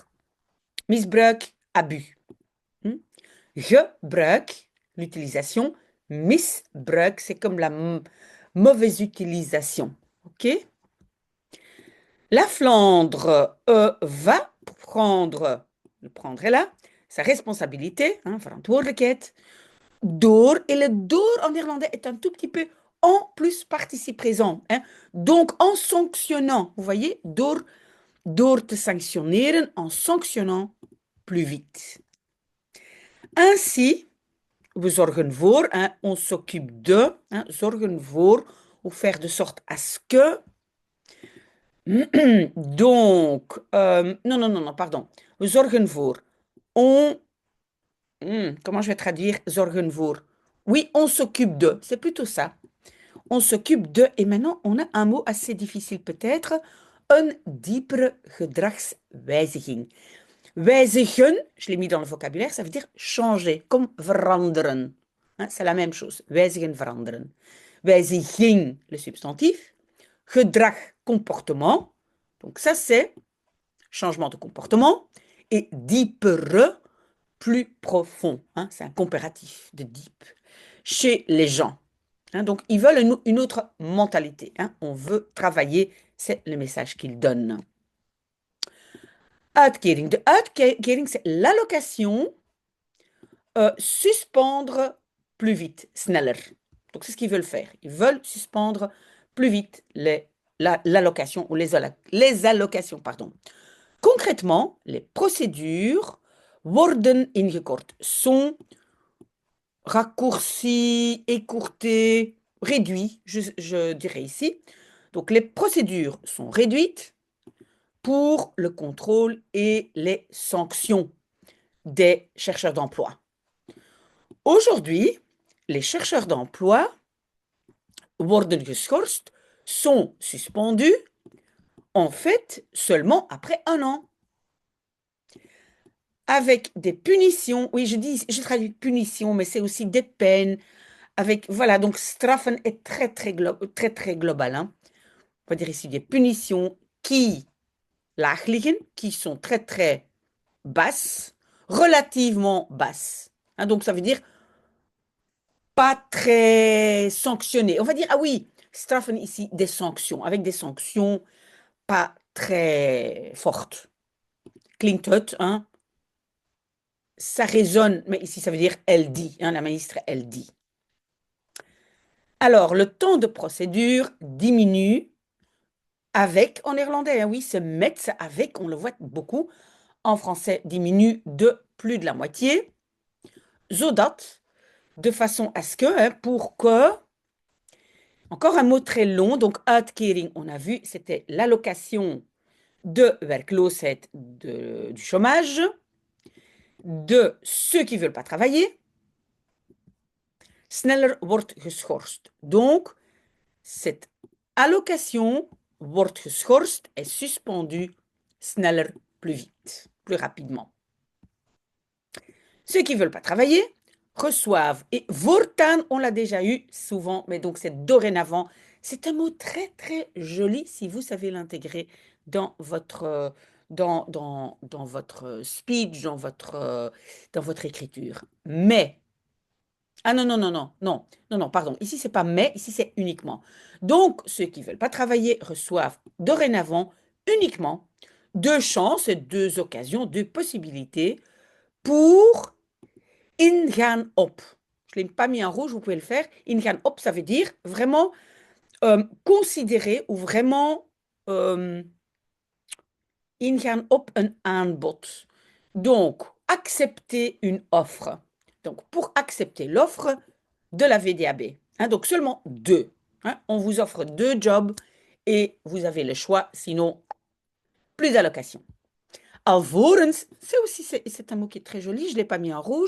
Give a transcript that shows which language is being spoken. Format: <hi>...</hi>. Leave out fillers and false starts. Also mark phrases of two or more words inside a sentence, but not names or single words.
<fr>Misbruik, abus. Gebruik, l'utilisation. Misbruik, c'est comme la mauvaise utilisation. OK? La Flandre va prendre, le prendre est là, sa responsabilité, hein,</fr> <nl>verantwoordelijkheid, door.</nl> <fr>Et le door en néerlandais est un tout petit peu en plus participe présent. Hein. Donc en sanctionnant, vous voyez,</fr> <nl>door te sanctionneren,</nl> <fr>en sanctionnant plus vite. Ainsi,</fr> <nl>we zorgen voor,</nl> <fr>hein, on s'occupe de, hein,</fr> <nl>zorgen voor,</nl> <fr>ou faire de sorte à ce que. Donc, non, pardon.</fr> <nl>We zorgen voor.</nl> <fr>On, comment je vais traduire</fr> <nl>zorgen voor?</nl> <fr>Oui, on s'occupe de. C'est plutôt ça. On s'occupe de. Et maintenant, on a un mot assez difficile peut-être.</fr> <nl>Een diepere gedragswijziging.</nl> <fr>Wijzigen, je l'ai mis dans le vocabulaire, ça veut dire changer, comme veranderen. Hein, c'est la même chose.</fr> <nl>Wijzigen, veranderen. Wijziging,</nl> <fr>le substantif. Gedrag, comportement. Donc ça, c'est changement de comportement. Et diepere, plus profond. Hein, c'est un comparatif de deep. Chez les gens. Hein, donc, ils veulent une autre mentalité. Hein, on veut travailler. C'est le message qu'ils donnent.</fr> <nl>Uitkering. De uitkering,</nl> <fr>c'est l'allocation suspendre plus vite, sneller. Donc, c'est ce qu'ils veulent faire. Ils veulent suspendre plus vite l'allocation ou les allocations. Pardon. Concrètement, les procédures</fr> <nl>worden ingekort,</nl> <fr>sont raccourcies, écourtées, réduites, je dirais ici. Donc, les procédures sont réduites pour le contrôle et les sanctions des chercheurs d'emploi. Aujourd'hui, les chercheurs d'emploi</fr> <nl>worden geschorst,</nl> <fr>sont suspendus, en fait, seulement après 1 an. Avec des punitions, oui, je traduis punition, mais c'est aussi des peines. Avec, voilà, donc straffen est très global. Hein. On va dire ici des punitions qui</fr> <nl>laag liggen,</nl> <fr>qui sont très basses, relativement basses. Hein, donc ça veut dire pas très sanctionnées. On va dire, ah oui, straffen ici des sanctions, avec des sanctions pas très fortes.</fr> <nl>Klinkt het,</nl> <fr>hein? Ça résonne, mais ici ça veut dire elle dit, hein, la ministre elle dit. Alors, le temps de procédure diminue avec, en néerlandais, hein, oui, ce met avec, on le voit beaucoup, en français diminue de plus de la moitié, zodat, de façon à ce que, hein, pour que, encore un mot très long, donc uitkering, on a vu, c'était l'allocation de werkloosheid, du chômage, de ceux qui ne veulent pas travailler,</fr> <nl>sneller wordt geschorst.</nl> <fr>Donc, cette allocation</fr> <nl>wordt geschorst,</nl> <fr>est suspendue, sneller, plus vite, plus rapidement. Ceux qui ne veulent pas travailler reçoivent. Et voortaan, on l'a déjà eu souvent, mais donc c'est dorénavant. C'est un mot très joli si vous savez l'intégrer dans votre, dans votre speech, dans votre écriture. Mais, ah non, pardon. Ici, c'est pas mais, ici, c'est uniquement. Donc, ceux qui ne veulent pas travailler reçoivent dorénavant uniquement 2 chances, 2 occasions, 2 possibilités pour</fr> <nl>ingaan op.</nl> <fr>Je ne l'ai pas mis en rouge, vous pouvez le faire.</fr> <nl>Ingaan op,</nl> <fr>ça veut dire vraiment considérer ou vraiment</fr> <nl>ingaan op een aanbod.</nl> <fr>Donc, accepter une offre. Donc, pour accepter l'offre de la VDAB, hein, donc seulement deux. Hein, on vous offre deux jobs et vous avez le choix, sinon plus d'allocation. Alvorens, c'est un mot qui est très joli, je ne l'ai pas mis en rouge.</fr>